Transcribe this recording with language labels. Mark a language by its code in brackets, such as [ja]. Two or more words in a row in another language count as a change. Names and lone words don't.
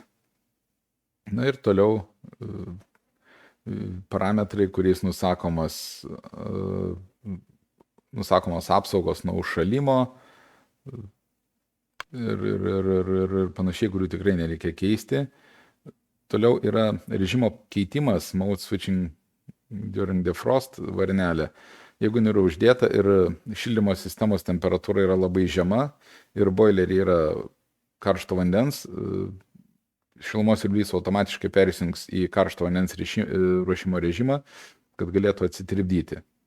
[lt] Na ir toliau parametrai, kuriais nusakomos apsaugos nuo užšalimo, ir panašiai, kurių tikrai nereikia keisti. Toliau yra režimo keitimas, [en] mode switching during defrost varnelė. [lt] Jeigu nėra uždėta ir šildymo sistemos temperatūra yra labai žema ir boilerį yra karšto vandens, šilumos siurblys automatiškai persijungs į karšto vandens ruošimo režimą, kad galėtų atsitirpdyti.